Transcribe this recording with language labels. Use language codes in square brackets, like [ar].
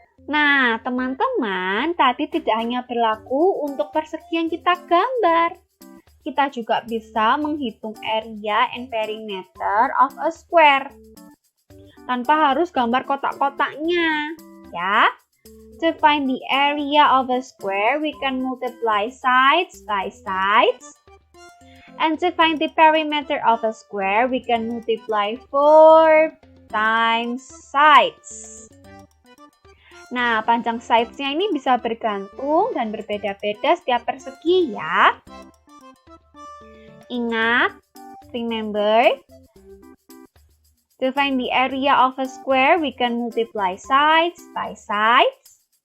[id] Nah, teman-teman, tadi tidak hanya berlaku untuk persegi yang kita gambar. Kita juga bisa menghitung [en] area and perimeter of a square. [id] Tanpa harus gambar kotak-kotaknya, ya. [en] To find the area of a square, we can multiply sides by sides. And to find the perimeter of a square, we can multiply 4 times sides. [id] Nah, panjang sides-nya ini bisa bergantung dan berbeda-beda setiap persegi ya. Ingat, [en] remember, to find the area of a square, we can multiply sides by sides.